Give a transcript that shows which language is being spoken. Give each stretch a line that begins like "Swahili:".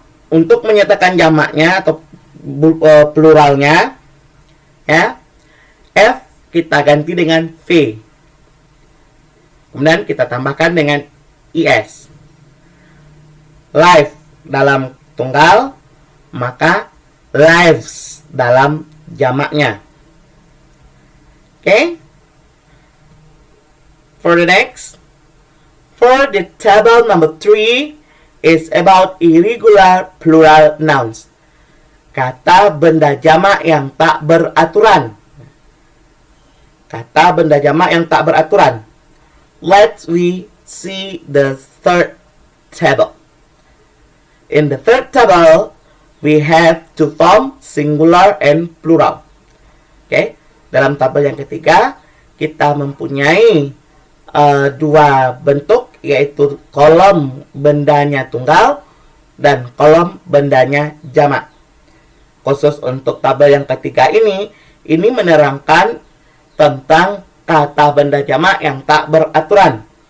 Indonesian: Untuk menyatakan jamaknya atau pluralnya, ya, F kita ganti dengan V. Kemudian kita tambahkan dengan IS. Life dalam tunggal, maka lives dalam jamaknya.
English: Okay? For the next, for the table number 3 is about irregular plural nouns.
Indonesian: Kata benda jamak yang tak beraturan. Kata benda jamak yang tak beraturan.
English: Let's we see the third table. In the third table, we have two forms, singular and plural. Okay?
Indonesian: Dalam tabel yang ketiga, kita mempunyai dua bentuk, yaitu kolom bendanya tunggal dan kolom bendanya jamak. Khusus untuk tabel yang ketiga ini menerangkan tentang kata benda jamak yang tak beraturan.